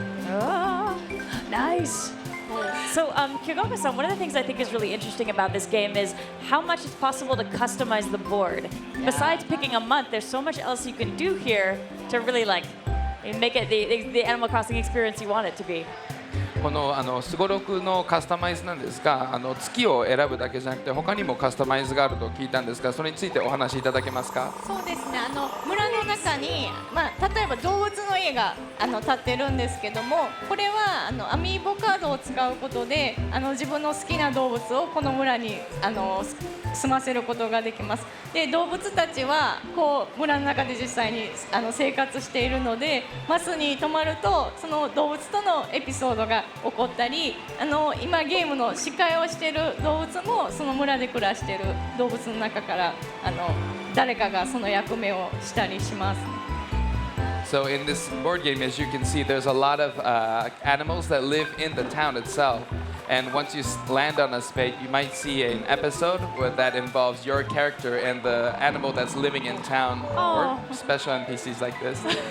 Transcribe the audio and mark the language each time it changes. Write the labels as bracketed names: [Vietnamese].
[English] Oh, nice. So, Kyogoku-san, one of the things I think is really interesting about this game is how much it's possible to customize the board. Besides picking a month, there's so much else you can do here to really like make it the Animal Crossing experience you want it to be. [Japanese] このすごろくのカスタマイズなんですが、月を選ぶだけじゃなくて他にもカスタマイズがあると聞いたんですが、それについてお話しいただけますか？そうですね。村の中に、例えば動物の家が建ってるんですけども、これはアミーボカードを使うことで自分の好きな動物をこの村に住ませることができます。で、動物たちはこう村の中で実際に生活しているので、マスに泊まるとその動物とのエピソードが起こったり、今ゲームの司会をしている動物もその村で暮らしている動物の中から誰かがその役目をしたりします。 [English] So in this board game, as you can see, there's a lot of animals that live in the town itself. And once you land on a space, you might see an episode that involves your character and the animal that's living in town, or special NPCs like this.